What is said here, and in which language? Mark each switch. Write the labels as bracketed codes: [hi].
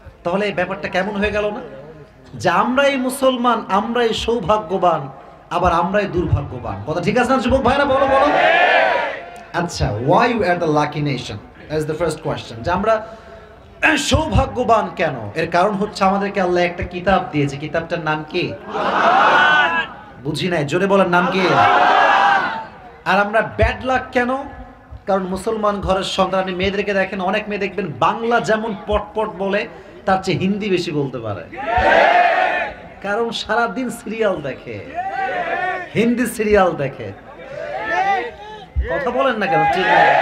[bn] তাহলে এই ব্যাপারটা কেমন হয়ে গেল না, যে আমরাই মুসলমান, আমরাই সৌভাগ্যবান, আবার আমরাই দুর্ভাগ্যবান। কথা ঠিক আছে না যুবক ভাইরা? বলো বলো। আচ্ছা, [en] why you are the lucky nation? That is the first question. [bn] যে আমরা সৌভাগ্যবান কেন? এর কারণ হচ্ছে আমাদেরকে আল্লাহ একটা কিতাব দিয়েছে। কিতাবটার নাম কি? বুঝি নাই, জোরে বলার নাম কি? আর আমরা ব্যাড লাক কেন? কারণ মুসলমান ঘরের সন্তান, আপনি মেয়েদেরকে দেখেন, অনেক মেয়ে দেখবেন বাংলা যেমন পটপট বলে, তার চেয়ে হিন্দি বেশি বলতে পারে, কারণ সারাদিন সিরিয়াল দেখে, হিন্দি সিরিয়াল দেখে। কথা বলেন না কেন? ঠিক না?